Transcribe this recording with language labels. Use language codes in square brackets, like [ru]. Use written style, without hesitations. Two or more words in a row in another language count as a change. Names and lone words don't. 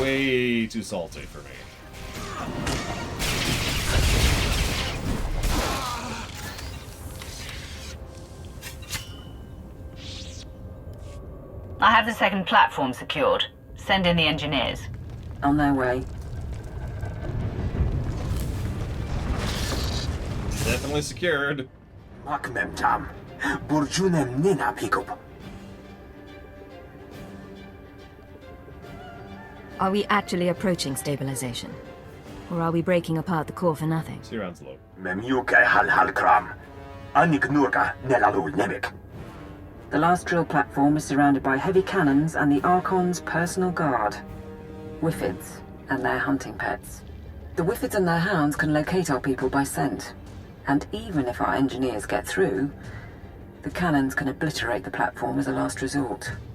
[en] Way too salty for me. I have the second platform secured. Send in the engineers. On their way. Definitely secured. Makmem tam. Burjunem nina pikup. Are we actually approaching stabilization? Or are we breaking apart the core for nothing? See rounds low. Memyuke hal hal kram. Anik nurka nelalul nebek. The last drill platform is surrounded by heavy cannons and the Archon's personal guard. Wiffids and their hunting pets. The Wiffids and their hounds can locate our people by scent. And even if our engineers get through, the cannons can obliterate the platform as a last resort.